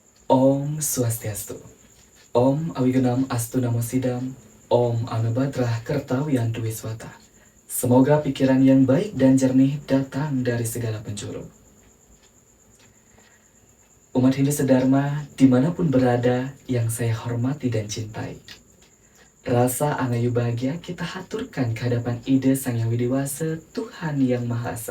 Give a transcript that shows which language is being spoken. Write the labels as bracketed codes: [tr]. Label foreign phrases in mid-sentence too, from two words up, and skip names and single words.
[sa] Om Swastiastu. Om Awigenam Astu Namo Sidam. Om Anubhadrah Kertawiyantu Wiswata. [id] Semoga pikiran yang baik dan jernih datang dari segala penjuru. Umat Hindu sedharma dimanapun berada yang saya hormati dan cintai. Rasa angayu bahagia kita haturkan ke hadapan ide Sang Yang Widiwasa Tuhan Yang Maha Esa.